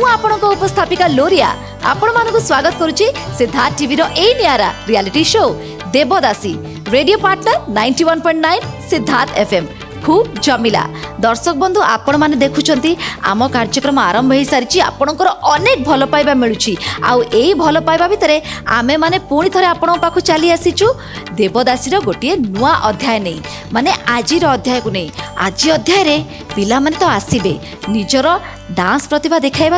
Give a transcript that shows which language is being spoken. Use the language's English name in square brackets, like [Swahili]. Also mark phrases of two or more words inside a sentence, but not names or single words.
[Odia] ଆପଣଙ୍କ ଉପସ୍ଥାପିକା ଲୋରିଆ ଆପଣ ମାନଙ୍କ ସ୍ୱାଗତ କରୁଛି ସିଦ୍ଧାର୍ଥ ଟିଭି ର ଏ ନିଆରା [English] reality show [Odia] ଦେବଦାସୀ [English] radio partner [Odia] 91.9 ସିଦ୍ଧାର୍ଥ ଏଫଏମ ଖୁବ ଜମିଲା ଦର୍ଶକ ବନ୍ଧୁ ଆପଣ ମାନେ ଦେଖୁଛନ୍ତି ଆମ କାର୍ଯ୍ୟକ୍ରମ ଆରମ୍ଭ ହୋ ସାରି ଆପଣଙ୍କର ଅନେକ ଭଲ ପାଇବା ମିଳୁଛି ଆଉ ଏଇ ଭଲ ପାଇବା ଭିତରେ ଆମେ ମାନେ ପୁଣି ଥରେ ଆପଣ ପାଖୁ ଚାଲି ଆସିଛୁ ଦେବଦାସୀ ର ଗୋଟିଏ ନୂଆ ଅଧ୍ୟାୟ ନେଇ ମାନେ ଆଜିର ଅଧ୍ୟାୟ କୁ ନେଇ ଆଜି ଅଧ୍ୟାୟ ରେ ପିଲା ମାନେ ତ ଆସିବେ ନିଜର ଡାନ୍ସ ପ୍ରତିଭା ଦେଖାଇବା